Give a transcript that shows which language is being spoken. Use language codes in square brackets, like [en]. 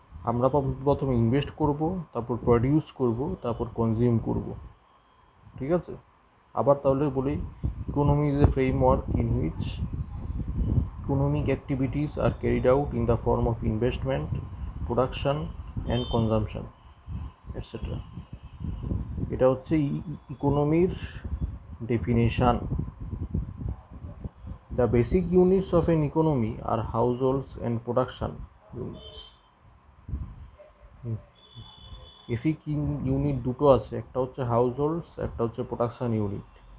[bn] আমরা প্রথমে ইনভেস্ট করব, তারপর প্রডিউস করব, তারপর কনজিউম করব। ঠিক আছে, আবার তাহলে বলি, [en] Economy is a framework in which economic activities are carried out in the form of investment, production and consumption, etc. [bn] এটা হচ্ছে ইকোনমির definition. [en] The basic units of an economy are households and production units. [bn] Basic unit দুটো আছে, একটা হচ্ছে হাউসহোল্ডস, একটা হচ্ছে production unit.